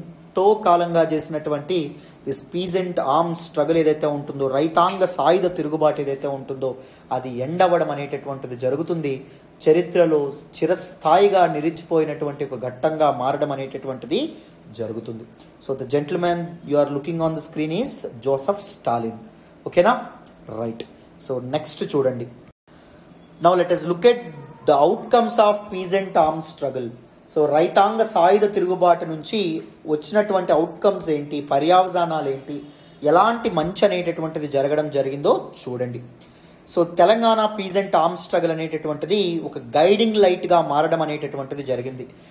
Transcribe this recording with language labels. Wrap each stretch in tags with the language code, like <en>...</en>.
<te>ఎంతో కాలంగా చేసినటువంటి దిస్ పీజెంట్ ఆర్మ్ స్ట్రగుల్ ఏదైతే ఉంటుందో, రైతాంగ సాయుధ తిరుగుబాటు ఏదైతే ఉంటుందో అది ఎండవడం అనేటటువంటిది జరుగుతుంది. చరిత్రలో చిరస్థాయిగా నిలిచిపోయినటువంటి ఒక ఘట్టంగా మారడం అనేటటువంటిది జరుగుతుంది.</te> <en>So the gentlemen you are looking on the screen is Joseph Stalin.</en> <te>ఓకేనా, రైట్. సో నెక్స్ట్ చూడండి.</te> <en>Now let us look at the outcomes of peasant armed struggle.</en> <te>So రైతాంగ సాయుధ తిరుగుబాటు నుంచి వచ్చినటువంటి అవుట్కమ్స్ ఏంటి, పర్యవసానాలు ఏంటి, ఎలాంటి మంచి అనేటటువంటిది జరగడం జరిగిందో చూడండి. So Telangana peasant arm struggle అనేటటువంటిది ఒక గైడింగ్ లైట్గా మారడం అనేటటువంటిది జరిగింది.</te>